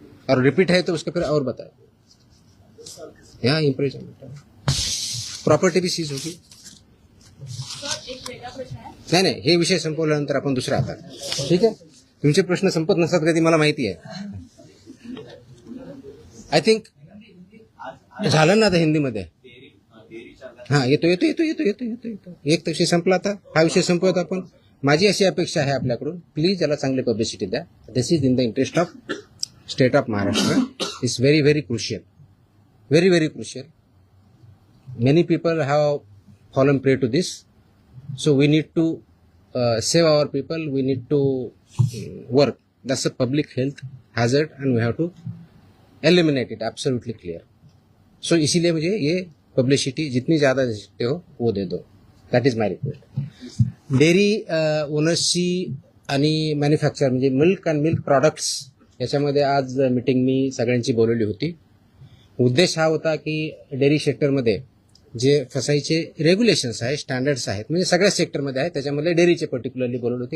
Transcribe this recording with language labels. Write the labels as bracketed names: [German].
[Hindi] और रिपीट है तो उसका फिर और बताए. यहाँ इम्प्रिजनमेंट प्रॉपर्टी भी सीज होगी. [Marathi] नाही हे विषय संपवल्यानंतर आपण दुसरा आता. ठीक आहे, तुमचे प्रश्न संपत नसतात कधी मला माहिती आहे. [English] I think [Marathi] झालं ना आता हिंदीमध्ये. हा येतो येतो येतो येतो येतो येतो येतो एक विषय संपला. आता हा विषय संपवत आपण. माझी अशी अपेक्षा आहे आपल्याकडून, प्लीज याला चांगली पब्लिसिटी द्या. [English] This is in the interest of state of Maharashtra. It's very very crucial, very very crucial. Many people have fallen prey to this, so we need to save our people. We need to work. That's a public health hazard and we have to eliminate it. Absolutely clear. [Hindi] So इसीलिए मुझे ये publicity जितनी ज़्यादा दे सकते हो वो दे दो. [English] That is my request. [Marathi] Dairy ओनर्सची आणि manufacture म्हणजे मिल्क अँड मिल्क प्रॉडक्ट्स याच्यामध्ये आज मीटिंग मी सगळ्यांची बोलवली होती. उद्देश हा होता की डेअरी सेक्टरमध्ये जे फसाईचे रेग्युलेशन्स आहेत, स्टँडर्ड्स आहेत, म्हणजे सगळ्या सेक्टरमध्ये आहेत, त्याच्यामध्ये डेअरीचे पर्टिक्युलरली बोलवली होती.